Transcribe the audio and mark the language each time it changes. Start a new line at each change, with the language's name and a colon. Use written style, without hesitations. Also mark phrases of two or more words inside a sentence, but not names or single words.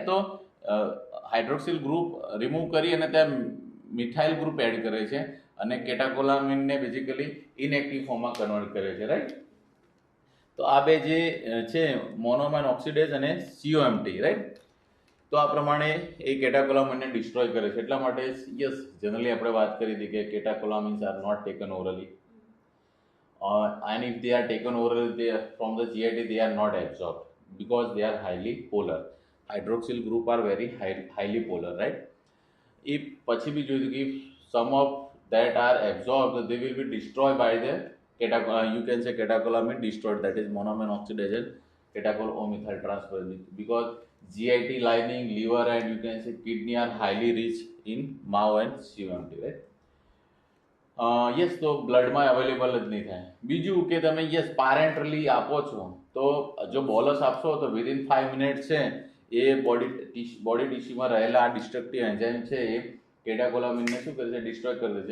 Gujarati: તો
English: hydroxyl group remove
Gujarati: કરી અને ત્યાં
English: methyl group add
Gujarati: કરે છે અને કેટાકોલામિનને બેઝિકલી ઇનએક્ટિવ ફોર્મમાં કન્વર્ટ કરે છે, રાઈટ? તો આ બે જે છે
English: monoamine oxidase
Gujarati: અને COMT, રાઈટ? તો આ પ્રમાણે એ કેટાકોલામિનને ડિસ્ટ્રોય કરે છે. એટલા માટે
English: yes generally
Gujarati: આપણે વાત કરી હતી કે
English: catecholamines are not taken orally and if they are taken orally from the GIT they are not absorbed because they are highly polar. Hydroxyl group are very highly polar, right? If
Gujarati: પછી બી જોયું કે
English: some of that are absorbed they will be destroyed by the you can say catecholamic destroyed, that is monoamine oxidation catechol O methyl transferase, because GIT lining, liver and you can say kidney are highly rich in MAO and COMT, right?
Gujarati: યસ તો બ્લડમાં અવેલેબલ જ નહીં થાય. બીજું કે તમે યસ પારેન્ટલી આપો છો તો જો બોલસ આપશો તો વિધિન 5 મિનિટ છે એ બોડી ટિશ્યુમાં રહેલા આ
English: destructive enzyme
Gujarati: છે એ કેટાકોલામિનને શું કરે છે? ડિસ્ટ્રોય કરી દે છે.